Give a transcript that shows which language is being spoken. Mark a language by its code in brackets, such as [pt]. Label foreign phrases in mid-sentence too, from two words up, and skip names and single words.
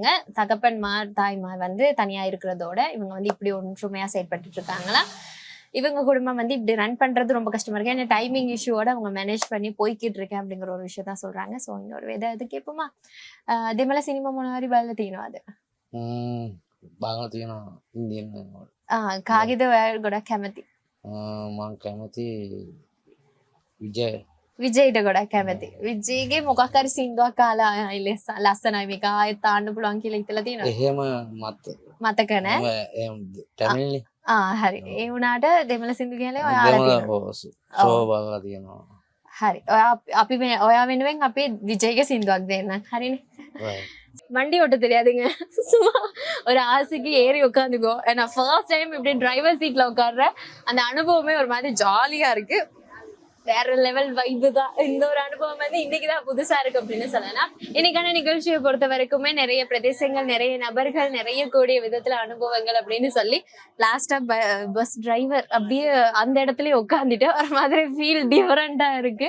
[ta] தகப்பன்மார் தாய்மார் வந்து தனியா இருக்கிறதோட இவங்க வந்து இப்படி ஒன்றுமையா செயற்பட்டு இருக்காங்களா. இவங்க குடும்பம் வந்து இப்படி ரன் பண்றது ரொம்ப கஷ்டமா இருக்கு. ஏன்னா [en] timing issue-oda [ta] அவங்க மேனேஜ் பண்ணி போய்கிட்டு இருக்கேன் அப்படிங்கிற ஒரு விஷயம் தான் சொல்றாங்க. ஸோ இன்னொரு வித இது கேட்போமா? [si] දෙමළ සිනිමා මොනවා හරි බලලා තියෙනවද? බලලා තියෙනවා ඉන්දියන් වල. කාගේද ඔයා ගොඩක් කැමති? මම කැමති විජය. විජයිට ගොඩක් කැමති. විජයිගේ මොකක් හරි සින්දුවක් අහලා ලස්සනයි මේක ආයෙත් තාන්න පුළුවන් කියලා හිතලා තියෙනවා. එහෙම මතක නැහැ. එහෙම තමිල්නේ. හරි. ඒ වුණාට දෙමළ සින්දු කියලා ඔයා අහලා තියෙනවා. ෂෝ බලලා තියෙනවා. හරි. අපි ඔයා වෙනුවෙන් අපි විජய்ගේ සින්දුවක් දෙන්න. හරිනේ. [ta] வண்டி ஓட்ட தெரியாதுங்க. சும்மா ஒரு ஆசைக்கு ஏறி உட்காந்துக்கோ. ஏன்னா [en] first time [ta] இப்படி டிரைவர் சீட்ல உட்கார்ற அந்த அனுபவமே ஒரு மாதிரி ஜாலியா இருக்கு. வேற [en] level vibe [ta] தான். இந்த ஒரு அனுபவம் வந்து இன்னைக்குதான் புதுசா இருக்கு அப்படின்னு சொல்லலாம். இன்னைக்கான நிகழ்ச்சியை பொறுத்த வரைக்குமே நிறைய பிரதேசங்கள், நிறைய நபர்கள், நிறைய கூடிய விதத்துல அனுபவங்கள் அப்படின்னு சொல்லி [en] last-a bus driver [ta] அப்படியே அந்த இடத்துலயே உட்காந்துட்டு ஒரு மாதிரி [en] feel different-a [ta] இருக்கு.